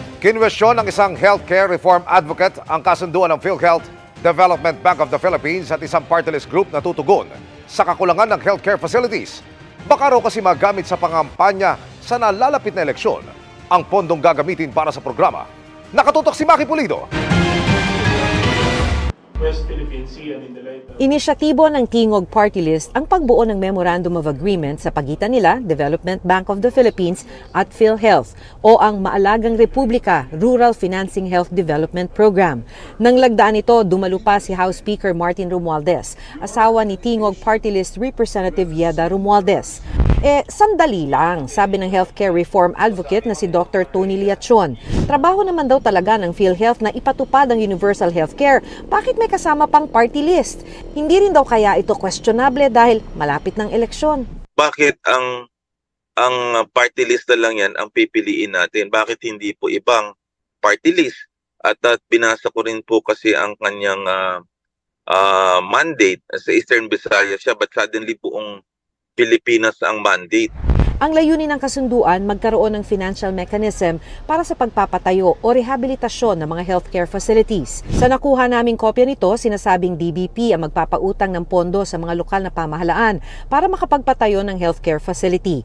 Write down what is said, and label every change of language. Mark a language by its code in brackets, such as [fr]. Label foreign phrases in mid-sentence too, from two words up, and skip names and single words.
[tl] Kinwestiyon ng isang [en] healthcare reform advocate [tl] ang kasunduan ng PhilHealth, Development Bank of the Philippines at isang party list group na tutugon sa kakulangan ng [en] healthcare facilities. [tl] Baka raw kasi magamit sa pangampanya sa nalalapit na eleksyon ang pondong gagamitin para sa programa. Nakatutok si Maki Pulido. [en] West Philippine Sea and in the light of... [tl] Inisyatibo ng Tingog Party List ang pagbuo ng Memorandum of Agreement sa pagitan nila, Development Bank of the Philippines at PhilHealth o ang Maalagang Republika Rural Financing Health Development Program. Nang lagdaan ito, dumalo pa si House Speaker Martin Romualdez, asawa ni Tingog Party List Representative Yeda Romualdez. Sandali lang, sabi ng [en] healthcare reform advocate [tl] na si Dr. Tony Liachon. Trabaho naman daw talaga ng PhilHealth na ipatupad ang [en] universal healthcare. [tl] Bakit may kasama pang party list? Hindi rin daw kaya ito questionable dahil malapit ng eleksyon. Bakit ang party list na lang yan ang pipiliin natin? Bakit hindi po ibang party list? At binasa ko rin po kasi ang kanyang mandate sa Eastern Visayas siya, [en] but suddenly [tl] buong Pilipinas ang mandate. Ang layunin ng kasunduan, magkaroon ng [en] financial mechanism [tl] para sa pagpapatayo o rehabilitasyon ng mga [en] healthcare facilities. [tl] Sa nakuha naming kopya nito, sinasabing DBP ang magpapautang ng pondo sa mga lokal na pamahalaan para makapagpatayo ng [en] healthcare facility.